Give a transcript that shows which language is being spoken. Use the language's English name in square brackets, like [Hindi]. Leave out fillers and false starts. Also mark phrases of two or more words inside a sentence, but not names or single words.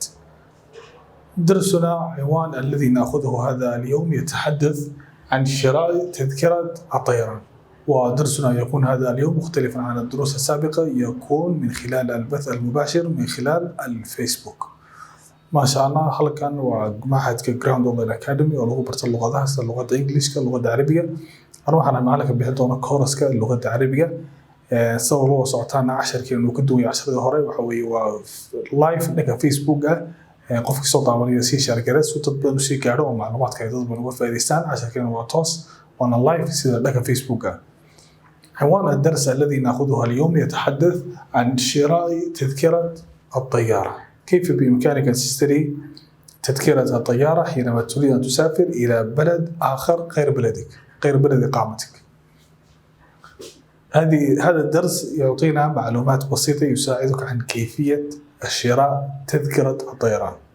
[Arabic] درسنا عنوان الذي نأخذه هذا اليوم يتحدث عن شراء تذكرة الطيران، ودرسنا يكون هذا اليوم مختلفا عن الدروس السابقة، يكون من خلال البث المباشر من خلال الفيسبوك. ما شاء الله [Somali] halkan waa معهد جراند أونلاين أكاديمي oo lagu barto luqadaha sida luqadda Englishka, luqadda Carabiga. Waxaan macalinka bixin doonaa kooraska luqadda Carabiga. Sida loo socotaana casharkeenu ka duwan casharada hore waxa weeye waa live dhanka Facebook ah. qofka soo daawanaya si share gareed soo dad badan u sii gaaro oo macluumaadka ay dad badan uga faa'iideystaan. casharkeenu waa toos waana live sida dhanka Facebook ah. [Arabic] عنوان الدرس الذي نأخذه اليوم يتحدث عن شراء تذكرة الطيارة. كيف بإمكانك أن تشتري تذكرة الطيارة حينما تريد أن تسافر إلى بلد آخر غير بلدك، غير بلد إقامتك. هذا الدرس يعطينا معلومات بسيطة يساعدك عن كيفية شراء تذكرة الطيران.